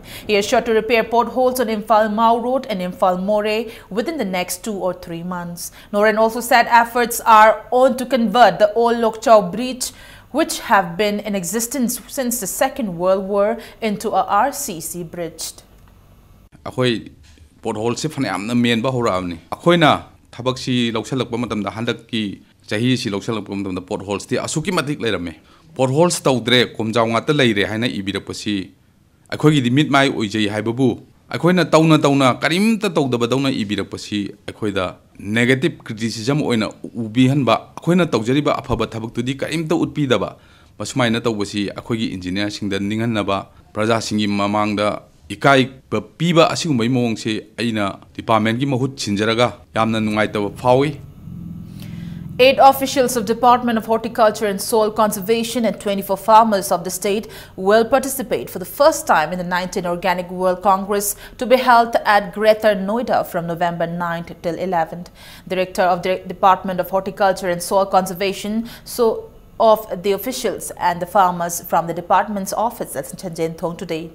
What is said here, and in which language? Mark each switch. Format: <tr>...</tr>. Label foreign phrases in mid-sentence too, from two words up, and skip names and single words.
<en>He is sure to repair potholes on Imphal Mau Road and Imphal More within the next 2 or 3 months. Norin also said efforts are on to convert the old Lokchau Bridge, which have been in existence since the Second World War, into a RCC bridge.</en> <mni>Akoi pothole se phane main ba horawni akoi na thabak si loksalak pa matam da handak ki chahi si loksalak pa matam da potholes ti asuki matik leirame potholes tawdre komjaw ngata leire haina ibirakpasi akhoi gi mit mai oijai haibabu akhoi na tauna karimta tawdaba dawna ibirakpasi akhoi da</mni> <en>negative criticism</en> <mni>oina ubi hanba akhoi na tawjariba afaba thabak tudi karimta utpi daba masmai na tawbasi akhoi gi engineer singda ningan naba praja singi mamangda ikai piba asigumbai mawngse aina department gi mahut chinjaraga yamna nungaitaba phawi.</mni> <en>8 officials of Department of Horticulture and Soil Conservation and 24 farmers of the state will participate for the first time in the 19th Organic World Congress to be held at Greater Noida from November 9th till 11th. Director of the Department of Horticulture and Soil Conservation, of the officials and the farmers from the department's office at Chanjin today.</en>